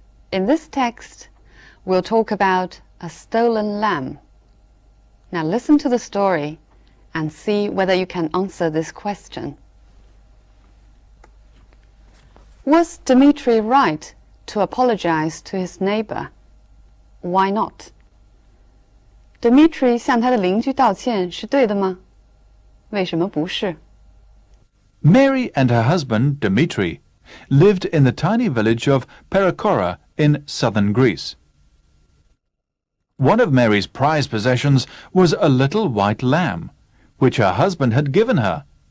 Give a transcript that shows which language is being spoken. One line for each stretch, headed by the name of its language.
English: In this text, we'll talk about a stolen lamb. Now listen to the story and see whether you can answer this question. Was Dmitry right to apologize to his neighbor? Why not?
Chinese: Dmitry 向他的邻居道歉是对的吗？为什么不是？
English: Mary and her husband, Dmitry, lived in the tiny village of Perikora in southern Greece. One of Mary's prized possessions was a little white lamb, which her husband had given her.